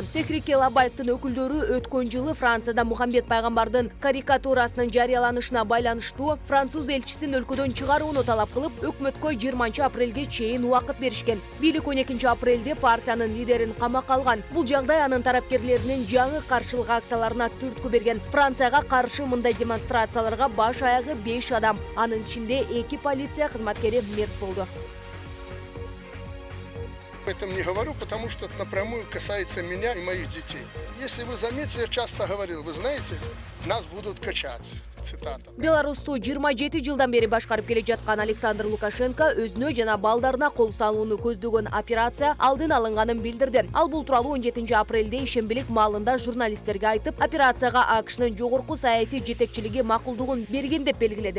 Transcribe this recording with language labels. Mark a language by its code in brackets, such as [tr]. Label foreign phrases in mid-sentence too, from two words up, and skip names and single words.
[ky] Техрики-Лабайктын өкүлдөрү өткөн жылы Францияда Мухаммед пайгамбардын карикатурасынын жарыяланышына байланыштуу француз элчисин өлкөдөн чыгарууну талап кылып, өкмөткө 20 апрелге чейин убакыт беришкен. Бийлик 12 апрелде партиянын лидерин камакка алган. Бул жагдай анын тарапкерлеринин жаңы каршылык акцияларына түрткү берген. Францияга каршы мындай демонстрацияларга баш аягы 5 адам, анын ичинде 2 полиция кызматкери мерт болду. [ru] Этом не говорю, потому что это напрямую касается меня и моих детей. Если вы заметили, я часто говорил, вы знаете, нас будут качать. Цитата. [ky] Беларусту 27 жылдан бери башкарып келе жаткан Александр Лукашенко өзүнө жана балдарына кол салууну көздөгөн операция алдын алынганын билдирди. Ал бул тууралуу 17 апрелде ишембилик маалында журналисттерге айтып, операцияга АКШнын жогорку саясий жетекчилиги макулдугун берген деп белгиледи.